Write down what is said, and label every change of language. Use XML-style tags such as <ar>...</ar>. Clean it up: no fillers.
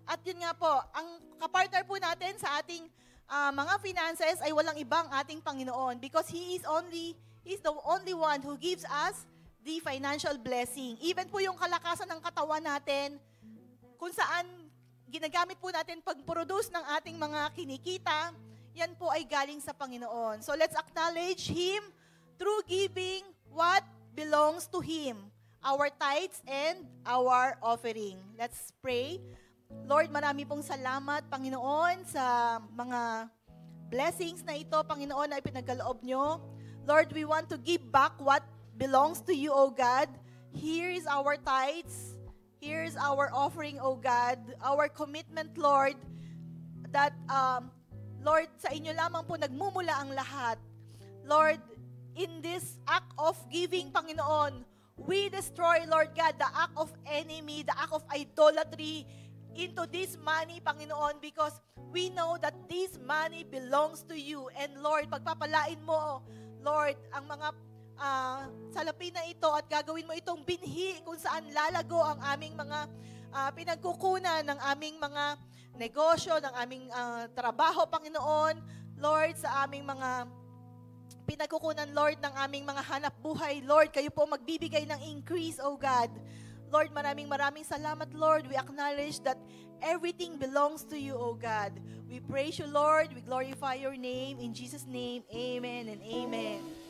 <tl>At yun nga po, ang kapartner po natin sa ating mga finances ay walang ibang ating Panginoon</tl> <en>because He's the only one who gives us the financial blessing.</en> <tl>Even po yung kalakasan ng katawan natin, kung saan ginagamit po natin pag-produce ng ating mga kinikita, yan po ay galing sa Panginoon.</tl> <en>So let's acknowledge Him through giving what belongs to Him. our tithes and our offering. Let's pray.</en> <tl>Lord, marami pong salamat, Panginoon, sa mga blessings na ito, Panginoon, na ipinagkaloob nyo.</tl> <en>Lord, we want to give back what belongs to you, O God. Here is our tithes. Here is our offering, O God. Our commitment, Lord, that, Lord,</en> <tl>sa inyo lamang po nagmumula ang lahat.</tl> <en>Lord, in this act of giving, Panginoon, we destroy, Lord God, the act of enemy, the act of idolatry into this money, Panginoon, because we know that this money belongs to you.</en> <tl>And Lord, pagpapalain mo, Lord, ang mga salapi na ito at gagawin mo itong binhi kung saan lalago ang aming mga pinagkukunan ng aming mga negosyo, ng aming trabaho, Panginoon. Lord, sa aming mga pinagkukunan, Lord, ng aming mga hanap buhay. Lord, kayo po magbibigay ng increase, O God. Lord, maraming salamat, Lord.</tl> <en>We acknowledge that everything belongs to you, O God. We praise you, Lord. We glorify your name. In Jesus' name, amen and amen.</en>